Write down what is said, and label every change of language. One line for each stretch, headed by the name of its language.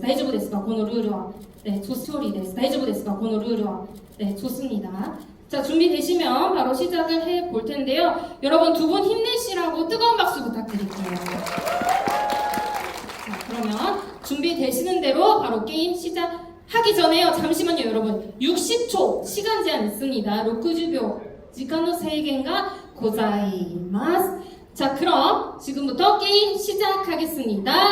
Japanese: 大丈夫ですかこのルールは?
Korean: 네,
Japanese: 勝利です.大丈夫ですかこのルールは?
Korean: 네, 좋습니다. 자, 준비되시면 바로 시작을 해볼 텐데요. 여러분 두 분 힘내시라고 뜨거운 박수 부탁드릴게요. 자, 그러면 준비되시는 대로 바로 게임 시작하기 전에요. 잠시만요, 여러분. 60초 시간 제한 있습니다. 60秒
Japanese: 時間の制限がございます。
Korean: 자, 그럼 지금부터 게임 시작하겠습니다.